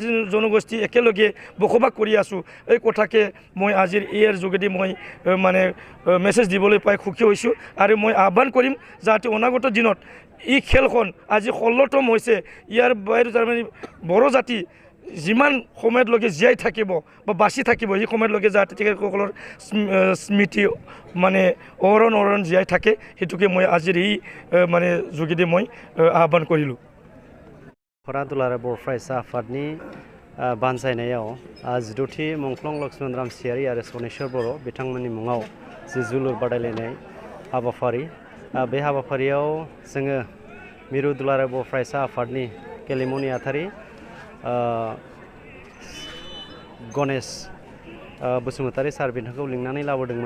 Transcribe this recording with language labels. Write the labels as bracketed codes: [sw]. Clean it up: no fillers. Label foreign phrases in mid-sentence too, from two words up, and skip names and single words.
[as] জনগোষ্ঠী একেলগে বসবাস কৰি আছোঁ এই কথাকে মই আজিৰ ইয়াৰ যোগেদি মই মানে মেছেজ দিবলৈ পাই সুখী হৈছোঁ আৰু মই আহ্বান কৰিম যাতে অনাগত দিনত এই খেলখন আজি 16তম হৈছে ইয়াৰ বাহিৰে তাৰমানে বড়ো জাতি যিমান সময়লৈকে জীয়াই থাকিব বা বাচি থাকিব সেই সময়লৈকে যাতে তেখেতসকলৰ স্মৃতি মানে অহৰণ জীয়াই থাকে সেইটোকে মই আজিৰ এই মানে যোগেদি মই আহ্বান কৰিলোঁ [brx] दुलाराय बर' फरायसा आफादनि बानजायनायाव 12थि मुंख्लं लक्ष्मण रामसियारि आरो सनेश्वर बर' बिथांमोननि मुङाव जि जोलुर बादायलायनाय हाबाफारि बे हाबाफारियाव जोङो मिरु दुलाराय बर' फरायसा आफादनि गेलेमु नेहाथारि गणेश बसुमतारी सार बिथांखौ लिंनानै लाबोदोंमोन।